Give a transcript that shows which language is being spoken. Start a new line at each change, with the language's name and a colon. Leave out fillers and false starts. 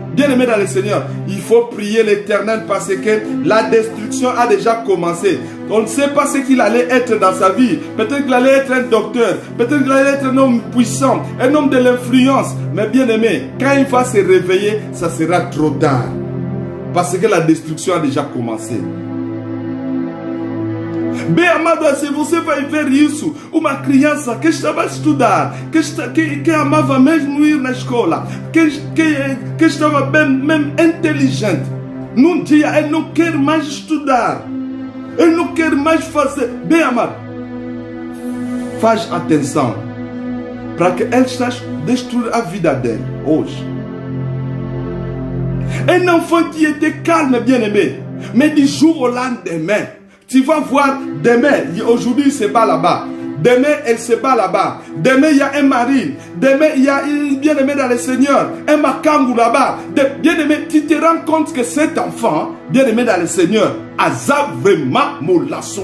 French: Bien-aimé dans le Seigneur, il faut prier l'Éternel parce que la destruction a déjà commencé. On ne sait pas ce qu'il allait être dans sa vie. Peut-être qu'il allait être un docteur, peut-être qu'il allait être un homme puissant, un homme de l'influence. Mais bien-aimé, quand il va se réveiller, ça sera trop tard. Parce que la destruction a déjà commencé.
Portuguese: Bem amado, se você vai ver isso, uma criança que estava a estudar, que amava mesmo ir na escola, que estava bem inteligente, num dia ele não quer mais estudar, ele não quer mais fazer. Bem amado, faz atenção, para que ele está a destruir a vida dele hoje.
French: Un enfant qui était calme, bien-aimé, mais du jour au lendemain, tu vas voir, demain, aujourd'hui il se bat là-bas. Demain, elle se bat là-bas. Demain, il y a un mari. Demain, il y a un bien-aimé dans le Seigneur. Un makangu là-bas. Bien-aimé, tu te rends compte que cet enfant, bien-aimé dans le Seigneur, a vraiment moula.